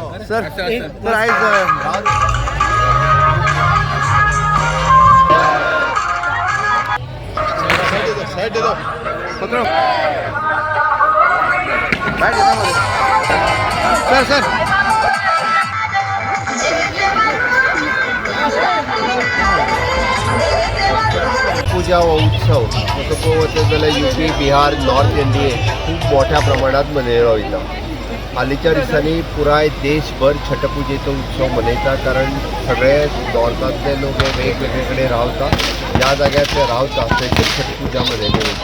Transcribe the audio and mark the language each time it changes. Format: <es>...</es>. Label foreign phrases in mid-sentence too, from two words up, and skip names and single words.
<hi>सर सर आज साइड दे दो पकड़ो बैठ जाओ सर सर</hi> <kok>पूजा हो उत्सव असो पळोवचें जाल्यार यूपी बिहार नॉर्थ इंडियेक खूब मोठ्या प्रमाणात मनयलो वयता. हालींच्या दिसांनी पुराय देशभर छठपुजेचो उत्सव मनयता कारण सगळे नॉर्थांतले लोक वेगवेगळे कडेन रावता. ज्या जाग्यार ते रावता थंयसर छठपुजा मनयली वयता.</kok>